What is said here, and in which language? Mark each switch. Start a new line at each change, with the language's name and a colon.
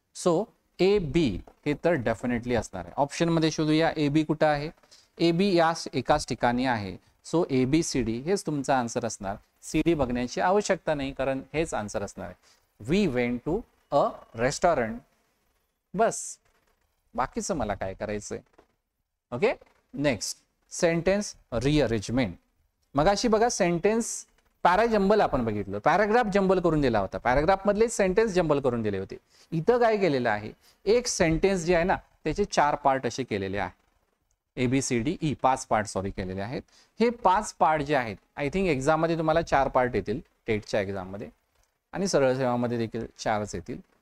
Marathi: So A B हे तर definitely असणार आहे. ऑप्शन मध्ये शोधूया ए बी कुठं आहे. ए बी या एकाच ठिकाणी आहे. So A B C D हेच तुमचा आन्सर असणार. सी डी बघण्याची आवश्यकता नाही, कारण हेच आन्सर असणार आहे.
English: We went to a restaurant.
Marathi: बस, बाकीचं मला काय करायचंय. Okay, next sentence rearrangement. मगाशी बघा सेंटेन्स पॅराजंबल आपण बघितलं, पॅराग्राफ जंबल करून दिला होता, पॅराग्राफ मधले सेंटेन्स जंबल करून दिले होते. इथं काय केलेलं आहे, एक सेंटेन्स जे आहे ना त्याचे 4 पार्ट असे केलेले आहेत. A B C D E 5 part sorry केलेले आहेत. हे 5 पार्ट जे आहेत, आय थिंक एक्झाम मध्ये तुम्हाला 4 पार्ट येतील, टेटच्या एक्झाम मध्ये, आणि सरळ सेवामध्ये देखील 4च येतील.